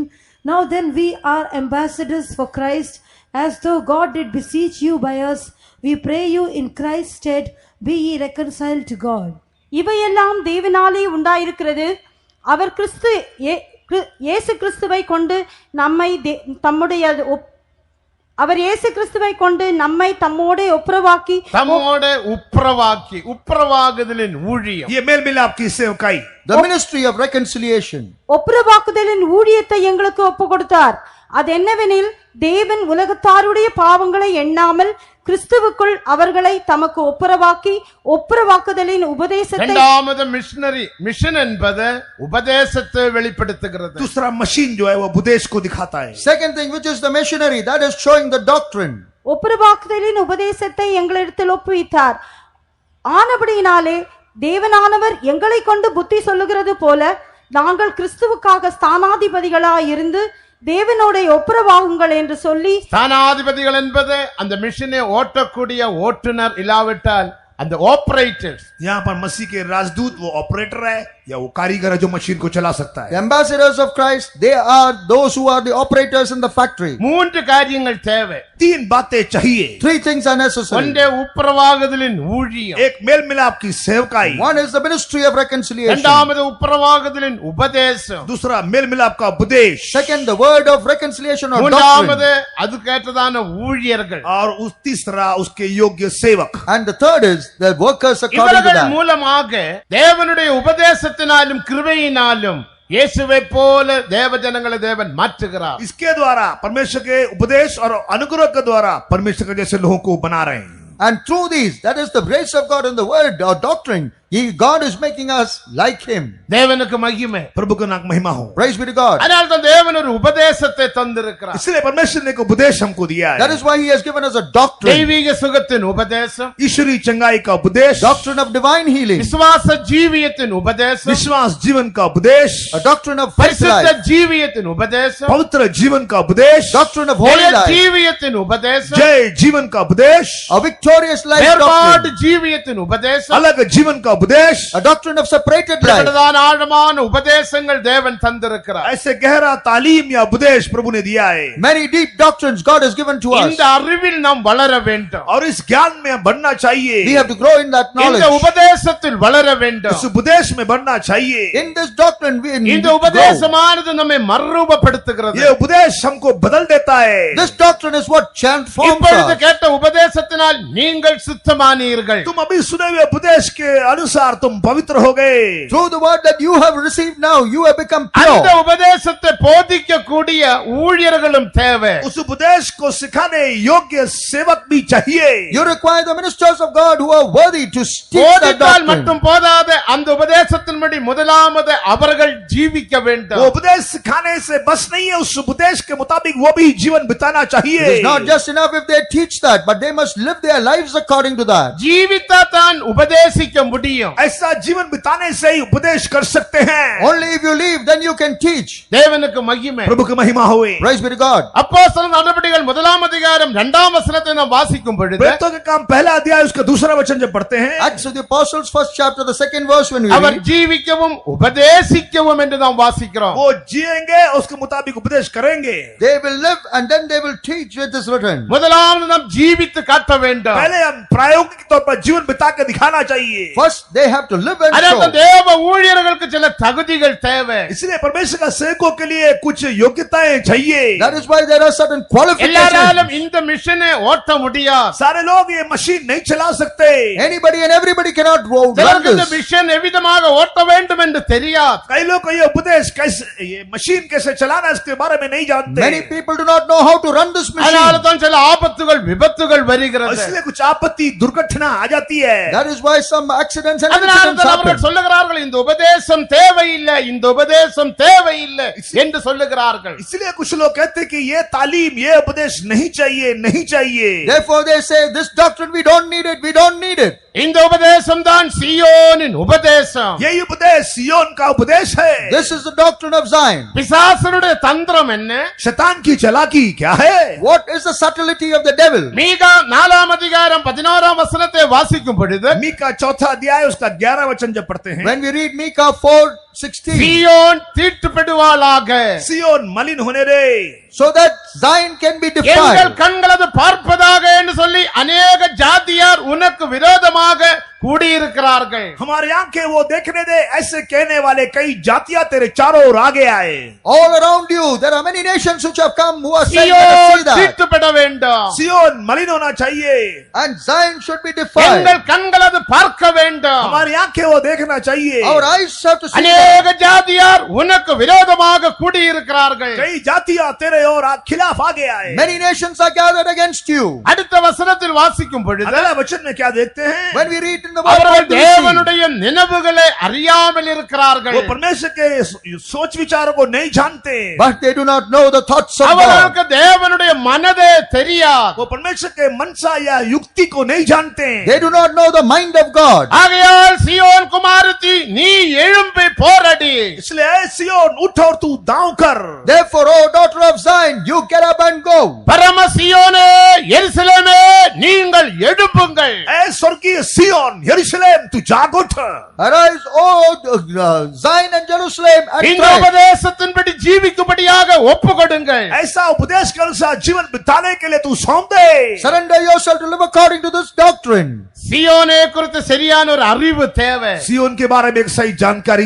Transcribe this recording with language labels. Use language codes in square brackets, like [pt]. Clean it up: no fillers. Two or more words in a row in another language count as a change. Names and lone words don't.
[en] Now then we are ambassadors for Christ, as though God did beseech you by us. We pray you in Christ's stead, be ye reconciled to God. [ta] இவையெல்லாம் தேவனாலே உண்டாயிருக்கிறது. அவர் இயேசு கிறிஸ்துவை கொண்டு நம்மை அவர் இயேசு கிறிஸ்துவை கொண்டு நம்மை தம்மோடு ஒப்புரவாக்கி ஒப்புரவாகுதலின் ஊழியம். [hi] ये मेल मिलाप की सेवकाई, [en] The ministry of reconciliation. [ta] ஒப்புரவாக்குதலின் ஊழியத்தை எங்களுக்கு ஒப்பு கொடுத்தார். அது என்னவெனில், தேவன் உலகத்தாருடைய பாவங்களை எண்ணாமல் கிறிஸ்துவுக்குள் அவர்களை தமக்கு ஒப்புரவாக்கி ஒப்புரவாக்குதலின் உபதேசத்தை. இரண்டாவது [en] machinery, machine [ta] என்பது உபதேசத்தை வெளிப்படுத்துகிறது. [hi] दूसरा मशीन जो है वो उपदेश को दिखाता है. [en] Second thing, which is the machinery, that is showing the doctrine. [ta] ஒப்புரவாக்குதலின் உபதேசத்தை எங்களிடத்தில் ஒப்புவித்தார். ஆனபடியினாலே தேவனானவர் எங்களை கொண்டு புத்தி சொல்லுகிறது போல நாங்கள் கிறிஸ்துவுக்காக ஸ்தானாதிபதிகளாய் இருந்து தேவனோட ஒப்புரவாகுங்கள் என்று சொல்லி. ஸ்தானாதிபதிகள் என்பது அந்த மிஷனை ஓட்டக்கூடிய ஓட்டுநர், இல்லாவிட்டால் அந்த ஆபரேட்டர்ஸ். [hi] यहाँ पर मसीह के राजदूत वो ऑपरेटर है या वो कारीगर है जो मशीन को चला सकता है. [en] The ambassadors of Christ, they are those who are the operators in the factory. [ta] 3 காரியங்கள் தேவை. [hi] 3 बातें चाहिए. [en] 3 things are necessary. [ta] ஒன்று, ஒப்புரவாகுதலின் ஊழியம். [hi] एक मेल मिलाप की सेवकाई. [en] One is the ministry of reconciliation. [ta] இரண்டாவது, ஒப்புரவாகுதலின் உபதேசம். [hi] दूसरा मेल मिलाप का उपदेश. [en] Second, the word of reconciliation or [ta] மூன்றாவது, [en] doctrine. [ta] அதுக்கேற்றதான ஊழியர்கள். [hi] और उस तीसरा उसके योग्य सेवक. [en] And the third is the workers according to [ta] இவர்கள் [en] that. [ta] மூலமாக தேவனுடைய உபதேசத்தினாலும் கிருபையினாலும் இயேசுவை போல தேவ ஜனங்களை தேவன் மாற்றுகிறார். [hi] इसके द्वारा परमेश्वर के उपदेश और अनुग्रह के द्वारा परमेश्वर के जैसे लोगों को बना रहे हैं. [en] And through these, that is the grace of God in the word or doctrine, God is making us like Him. [ta] தேவனுக்கு மகிமை. [hi] प्रभु का नाम महिमा हो. [en] Praise be to God. [ta] அதனால தான் தேவன் ஒரு உபதேசத்தை தந்திருக்கிறார். [hi] इसलिए परमेश्वर ने एक उपदेश हमको दिया है. [en] That is why He has given us a doctrine. [ta] தெய்வீக சுகத்தின் உபதேசம், [hi] ईश्वरीय चंगाई का उपदेश, [en] Doctrine of divine healing. [ta] விசுவாச ஜீவியத்தின் உபதேசம், [hi] विश्वास जीवन का उपदेश, [en] A doctrine of faith [ta] பரிசுத்த [en] life. [ta] ஜீவியத்தின் உபதேசம், [hi] पवित्र जीवन का उपदेश, [en] Doctrine of holy [ta] ஜெய [en] life. [ta] ஜீவியத்தின் உபதேசம், [hi] जय जीवन का उपदेश, [en] A victorious life [ta] வேறுபாடு [en] doctrine. [ta] ஜீவியத்தின் உபதேசம், [hi] अलग जीवन का उपदेश. [en] A doctrine of separated life. [ta] இப்படிப்பட்டதான ஆழமான உபதேசங்கள் தேவன் தந்திருக்கிறார். [hi] ऐसे गहरा तालीम या उपदेश प्रभु ने दिया है. [en] Many deep doctrines God has given to us. [ta] இந்த அறிவில் நாம் வளர வேண்டும். [hi] और इस ज्ञान में हम बढ़ना [en] We [hi] चाहिए. [en] have to grow in that knowledge. [ta] இந்த உபதேசத்தில் வளர [hi] इस [ta] வேண்டும். [hi] उपदेश में बढ़ना चाहिए. [en] In this doctrine we need [ta] இந்த [en] to grow. [ta] உபதேசமானது நம்மை மறுரூபப்படுத்துகிறது. [hi] ये उपदेश हमको बदल देता है. [en] This doctrine is what transforms [ta] இப்பொழுது [en] us. [ta] கேட்ட உபதேசத்தினால் நீங்கள் சுத்தமானீர்கள். [hi] तुम अभी सुने हुए उपदेश के अनुसार तुम पवित्र हो गए. [en] Through the word that you have received now, you have become [ta] அந்த [en] pure. [ta] உபதேசத்தை போதிக்க கூடிய ஊழியர்களும் தேவை. [hi] उस उपदेश को सिखाने योग्य सेवक भी चाहिए. [en] You require the ministers of God who are worthy to teach that [ta] போதித்தால் [en] doctrine. [ta] மட்டும் போதாது, அந்த உபதேசத்தின்படி முதலாவது அவர்கள் ஜீவிக்க [hi] वो [ta] வேண்டும். [hi] उपदेश सिखाने से बस नहीं है, उस उपदेश के मुताबिक वो भी जीवन बिताना [en] It [hi] चाहिए. [en] is not just enough if they teach that, but they must live their lives according to that. [ta] ஜீவித்தா தான் உபதேசிக்க முடியும். [hi] ऐसा जीवन बिताने से ही उपदेश कर सकते हैं. [en] Only if you live, then you can teach. [ta] தேவனுக்கு மகிமை. [hi] प्रभु की महिमा हुए. [en] Praise be to God. [ta] அப்போஸ்தலர் நடபடிகள் 1 2 வசனத்தை நாம் வாசிக்கும் பொழுது [hi] प्रेरितों के काम पहला अध्याय उसका दूसरा वचन जब पढ़ते हैं, [en] Acts of the Apostles, first chapter, the second verse, when we [ta] அவர் [en] read, [ta] ஜீவிக்கவும் உபதேசிக்கவும் என்று நாம் வாசிக்கிறோம். [hi] वो जिएंगे उसके मुताबिक उपदेश करेंगे. [en] they will live and then they will teach, it is written. [ta] முதலாவது நாம் ஜீவித்து காட்ட வேண்டும். [hi] पहले हम प्रायोगिक तौर पर जीवन बिता के दिखाना चाहिए. [en] First, they have to live and [ta] அதாவது [en] show. [ta] தேவ ஊழியர்களுக்கு சில தகுதிகள் தேவை. [hi] इसलिए परमेश्वर का सेवकों के लिए कुछ योग्यताएं चाहिए. [en] That is why there are certain qualifications. [ta] எல்லாராலும் இந்த மிஷனை ஓட்ட முடியாது. [hi] सारे लोग ये मशीन नहीं चला सकते. [en] Anybody and everybody cannot run [ta] சிலருக்கு இந்த [en] this. [ta] மிஷன் எவ்விதமாக ஓட்ட வேண்டும் என்று தெரியாது. [hi] कई लोग को ये उपदेश कैसे, ये मशीन कैसे चलाना है इसके बारे में नहीं जानते. [en] Many people do not know how to run this [ta] அதனால [en] machine. [ta] தான் சில ஆபத்துகள் விபத்துகள் வருகிறது. [hi] इसलिए कुछ आपत्ति दुर्घटना आ जाती है. [en] That is why some accidents and [ta] அதனால [en] incidents [ta] தான் [en] happen. [ta] அவர்கள் சொல்லுகிறார்கள் இந்த உபதேசம் தேவையில்லை, இந்த உபதேசம் தேவையில்லை என்று சொல்லுகிறார்கள். [hi] इसलिए कुछ लोग कहते हैं कि ये तालीम, ये उपदेश नहीं चाहिए, नहीं चाहिए. [en] Therefore they say, this doctrine, we don't need it, we don't need it. [ta] இந்த உபதேசம் தான் சீயோனின் உபதேசம். [hi] यही उपदेश सिय्योन का उपदेश है. [en] This is the doctrine of Zion. [ta] பிசாசனுடைய தந்திரம் என்ன? [hi] शैतान की चालाकी क्या है? [en] What is the subtlety of the devil? [ta] மீகா 4 11 வசனத்தை வாசிக்கும் பொழுது [hi] मीका चौथा अध्याय उसका 11 वचन जब पढ़ते हैं, [en] When we read Micah 4:16, [ta] சீயோன் தீட்டுப்படுவாளாக, [hi] सिय्योन मलिन होने दे, [en] so that Zion can be [ta] எங்கள் [en] defiled. [ta] கண்களது பார்ப்பதாக என்று சொல்லி अनेक ஜாதியார் உனக்கு விரோதமாக கூடியிருக்கிறார்கள். [hi] हमारी आंखें वो देखने दे, ऐसे कहने वाले कई जातियां तेरे चारों ओर आगे आए. [en] All around you, there are many nations which have come who are saying, let us [ta] சீயோன் [en] see that. [ta] தீட்டுப்பட வேண்டும், [hi] सिय्योन मलिन होना चाहिए. [en] And Zion should be defiled. [ta] எங்கள் கண்களது பார்க்க வேண்டும். [hi] हमारी आंखें वो देखना चाहिए. [en] Our eyes have to see that. [ta] अनेक ஜாதியார் உனக்கு விரோதமாக கூடியிருக்கிறார்கள். [hi] कई जातियां तेरे और खिलाफ आगे आए. [en] Many nations are gathered against you. [ta] அடுத்த வசனத்தில் வாசிக்கும் பொழுது [hi] अगला वचन में क्या देखते हैं? [en] When we read in the word, [ta] அவர்கள் [en] what do we see? [ta] தேவனுடைய நினைவுகளை அறியாமல் இருக்கிறார்கள். [hi] वो परमेश्वर के सोच विचारों को नहीं जानते. [en] But they do not know the thoughts of God. [ta] அவர்களுக்கு தேவனுடைய மனதே தெரியாது. [hi] वो परमेश्वर के मनसा या युक्ति को नहीं जानते. [en] They do not know the mind of God. [ta] ஆகையால் சீயோன் குமாரத்தி நீ எழும்பி போரடி. [hi] इसलिए ऐ सिय्योन उठ और तू दांव कर. [en] Therefore, O daughter of Zion, you get up and go. [ta] பரம சீயோனே எருசலேமே நீங்கள் எழும்புங்கள். [hi] ऐ स्वर्गीय सिय्योन यरूशलेम तू जाग उठ. [en] Arise, O Zion and Jerusalem, and [ta] இந்த [en] thrive. [ta] உபதேசத்தின்படி ஜீவிக்கும்படியாக ஒப்புக்கொடுங்கள். [hi] ऐसा उपदेश के अनुसार जीवन बिताने के लिए तू सौंप दे. [en] Surrender yourself to live according to this doctrine. [ta] சீயோனை குறித்து சரியான ஒரு அறிவு தேவை. [hi] सिय्योन के बारे में एक सही जानकारी